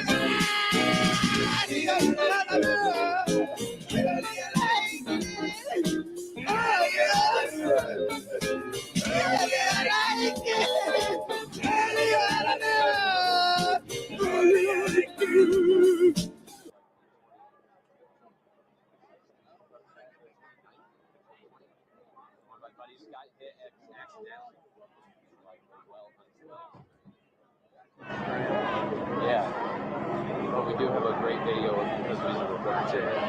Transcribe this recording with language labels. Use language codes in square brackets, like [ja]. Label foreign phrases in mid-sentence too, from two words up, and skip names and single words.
[fi] Ääliö, älä lyö, öljä läikkyy. Ääliö, öljä läikkyy. Ääliö, älä lyö, öljä läikkyy. [en] Yeah. But we do have a great video because we have a book today.